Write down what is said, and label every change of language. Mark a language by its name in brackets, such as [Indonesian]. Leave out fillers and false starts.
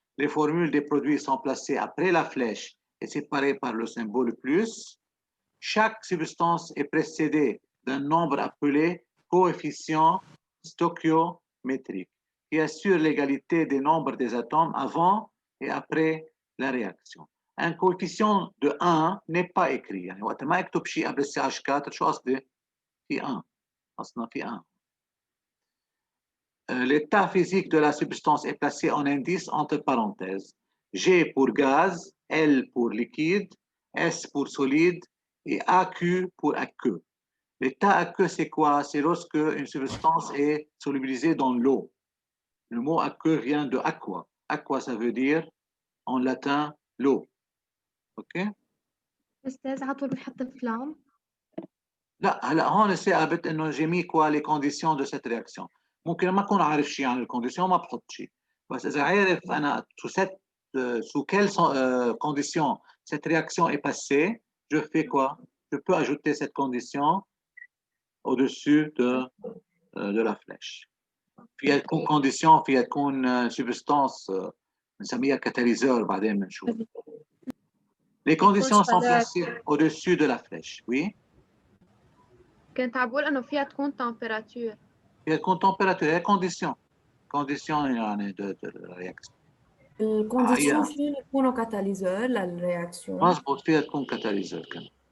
[French] Les formules des produits sont placées après la flèche et séparées par le symbole plus. Chaque substance est précédée d'un nombre appelé coefficient stoichiométrique qui assure l'égalité des nombres des atomes avant et après la réaction. Un coefficient de 1 n'est pas écrit. [Arabic] يعني وقت ما اكتب شيء قبل CH 4 شو قصدي؟ في 1. أصلا في 1. [French] L'état physique de la substance est placé en indice entre parenthèses. G pour gaz, L pour liquide, S pour solide et AQ pour aqueux. L'état aqueux, c'est quoi? C'est lorsque une substance est solubilisée dans l'eau. Le mot aqueux vient de aqua. Aqua, ça veut dire en latin l'eau. OK? [Arabic] أستاذ عطول بنحط فلام. لا هلا هون ثابت انه [French] j'ai mis quoi les conditions de cette réaction. [Arabic] ممكن ما اكون عارف شيء عن الكونديسيون ما بحط شيء. بس اذا عارف انا [French] sous quelles conditions cette réaction est passée, je fais quoi? Je peux ajouter cette condition au-dessus de la flèche. [Arabic] فيها تكون condition فيها تكون substance بنسميها catalyseur بعدين بنشوف. [French] Les conditions sont placées au-dessus de la flèche. Oui. [Arabic] كنت عم بقول إنه فيها تكون température. فيها تكون température هي condition يعني de la réaction. الكونديسيون فين يكونوا كاتاليزور للرياكسيون؟ مظبوط فيها تكون كاتاليزور كمان.